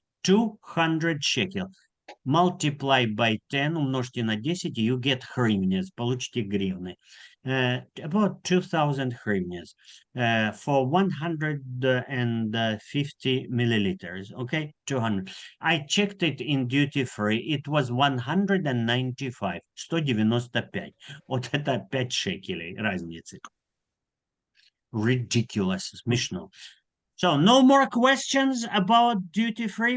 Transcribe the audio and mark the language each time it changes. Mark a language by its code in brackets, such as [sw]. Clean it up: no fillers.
[en] 200 shekel. Multiply by 10, [ru] умножьте на 10, [en] you get hryvnias, [ru] получите гривны. [en] About 2,000 hryvnias for 150 milliliters, okay, 200. I checked it in duty free, it was 195, 195. [ru] Вот это 5 шекелей разницы. [en] Ridiculous, смешно. So, no more questions about duty free?